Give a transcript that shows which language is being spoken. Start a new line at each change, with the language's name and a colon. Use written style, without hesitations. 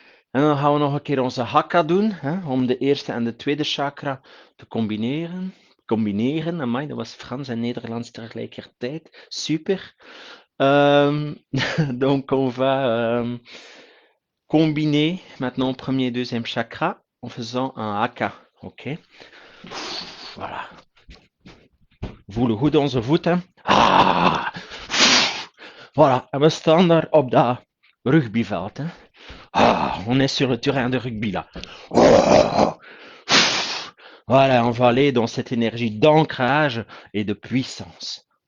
Dutch: En dan gaan we nog een keer onze hakka doen, hè, om de eerste en de tweede chakra te combineren. Combineren, amai, dat was Frans en Nederlands tegelijkertijd. Super.
French: Donc on va combiner maintenant premier et deuxième chakra en faisant un haka. Ok. Voilà.
Dutch: Voelen goed onze voeten. Ah! Voilà. En we staan daar op dat rugbyveld. Hè.
French: Ah, on est sur le terrain de rugby là. Oh! Voilà, on va aller dans cette énergie d'ancrage et de puissance.